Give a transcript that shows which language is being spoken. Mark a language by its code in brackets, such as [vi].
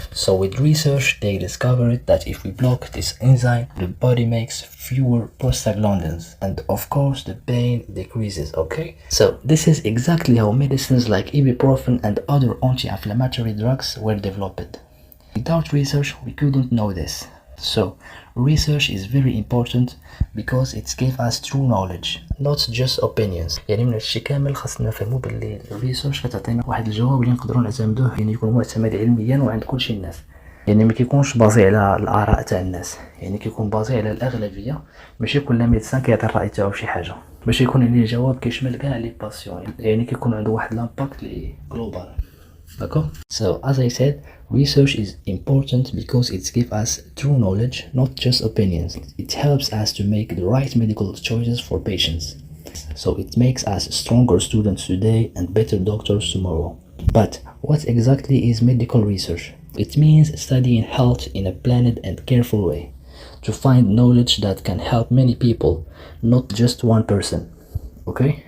[en] So with research they discovered that if we block this enzyme, the body makes fewer prostaglandins and of course the pain decreases, okay? So this is exactly how medicines like ibuprofen and other anti-inflammatory drugs were developed. Without research we couldn't know this. So research is very important because it gives us true knowledge, not just opinions. [ar] يعني من هادشي كامل خاصنا نفهمو باللي الريسيرش كتعطينا واحد الجواب اللي نقدروا نعتمدوه، يعني يكون معتمد علميا وعند كلشي الناس، يعني ما كيكونش بازي على الاراء تاع الناس، يعني كيكون بازي على الاغلبيه، ماشي كل ميدسان كيعطي الراي تاعو في شي حاجه، باش يكون عليه جواب كيشمل كاع لي باسيون، يعني كيكون عنده واحد لامباكت لي جلوبال. [fr] D'accord? [en] So as I said, research is important because it gives us true knowledge, not just opinions. It helps us to make the right medical choices for patients. So it makes us stronger students today and better doctors tomorrow. But what exactly is medical research? It means studying health in a planned and careful way, to find knowledge that can help many people, not just one person. Okay?